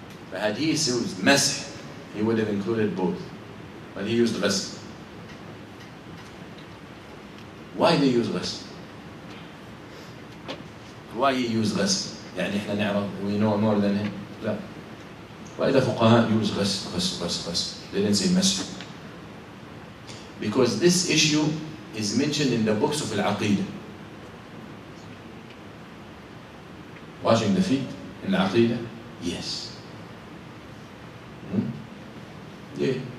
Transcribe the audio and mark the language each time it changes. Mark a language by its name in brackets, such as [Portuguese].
[English] But had he used مسح, he would have included both. But he used غسل. Why they use غسل? Why he use غسل؟ [Arabic] يعني إحنا نعرف [English] we know more than him. [Arabic] لا. وإذا فقهاء use غسل. [English] They didn't say مسح. Because this issue is mentioned in the books of Al-Aqidah. Washing the feet in Al-Aqidah? Yes. Yeah.